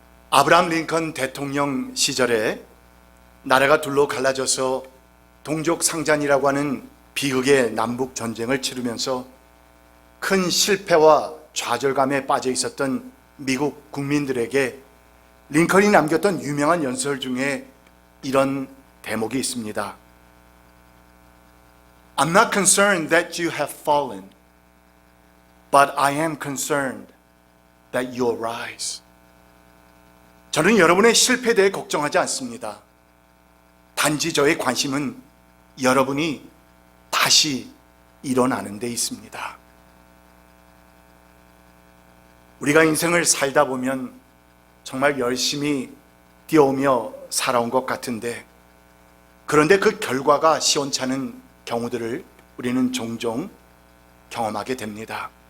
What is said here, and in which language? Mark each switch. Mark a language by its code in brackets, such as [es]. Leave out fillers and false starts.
[ko] 아브라함 링컨 대통령 시절에 나라가 둘로 갈라져서 동족 상잔이라고 하는 비극의 남북 전쟁을 치르면서 큰 실패와 좌절감에 빠져 있었던 미국 국민들에게 링컨이 남겼던 유명한 연설 중에 이런 대목이 있습니다. [en] I'm not concerned that you have fallen, but I am concerned that you arise. [ko] 저는 여러분의 실패에 대해 걱정하지 않습니다. 단지 저의 관심은 여러분이 다시 일어나는 데 있습니다. 우리가 인생을 살다 보면 정말 열심히 뛰어오며 살아온 것 같은데, 그런데 그 결과가 시원찮은 경우들을 우리는 종종 경험하게 됩니다.